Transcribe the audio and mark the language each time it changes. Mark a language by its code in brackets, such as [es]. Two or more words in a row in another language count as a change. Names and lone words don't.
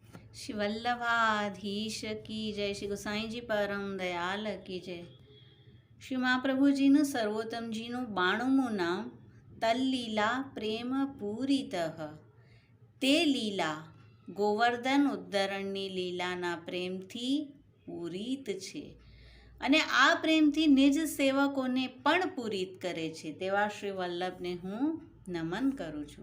[hi] श्री वल्लभाधीश की जय, श्री गोसाईजी परम दयाल की जय। [gu] શ્રી મહાપ્રભુજીનું સર્વોત્તમજીનું 92મું નામ [sa] तल्लीला प्रेम पूरितः. [gu] તે લીલા ગોવર્ધન ઉદ્ધરણની લીલાના પ્રેમથી પૂરિત છે અને આ પ્રેમથી નિજ સેવકોને પણ પૂરિત કરે છે તેવા શ્રી વલ્લભને હું નમન કરું છું.